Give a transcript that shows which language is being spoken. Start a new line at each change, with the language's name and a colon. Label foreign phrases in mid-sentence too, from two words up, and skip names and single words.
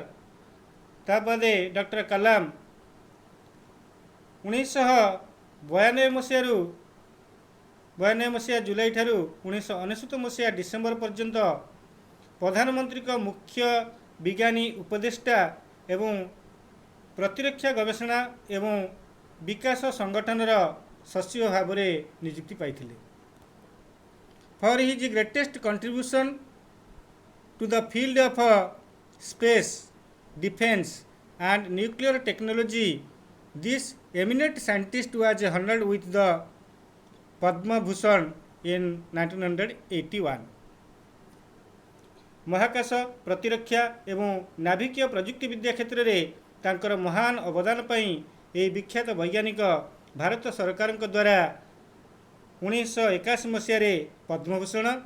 Odia: ତାପରେ ଡକ୍ଟର କାଲାମ 1992 ମସିହା ଜୁଲାଇ ଠାରୁ 1999 ମସିହା ଡିସେମ୍ବର ପର୍ଯ୍ୟନ୍ତ ପ୍ରଧାନମନ୍ତ୍ରୀଙ୍କ ମୁଖ୍ୟ ବିଜ୍ଞାନୀ ଉପଦେଷ୍ଟା ଏବଂ ପ୍ରତିରକ୍ଷା ଗବେଷଣା ଏବଂ ବିକାଶ ସଂଗଠନର ସଚିବ ଭାବରେ ନିଯୁକ୍ତି ପାଇଥିଲେ।
English: For his greatest contribution to the field of space, defense and nuclear technology, this eminent scientist was honored with the Padma Bhushan in 1981।
Odia: ମହାକାଶ ପ୍ରତିରକ୍ଷା ଏବଂ ନାଭିକୀୟ ପ୍ରଯୁକ୍ତି ବିଦ୍ୟା କ୍ଷେତ୍ରରେ ତାଙ୍କର ମହାନ ଅବଦାନ ପାଇଁ ଏହି ବିଖ୍ୟାତ ବୈଜ୍ଞାନିକ ଭାରତ ସରକାରଙ୍କ ଦ୍ୱାରା 1981 ମସିହାରେ ପଦ୍ମଭୂଷଣ,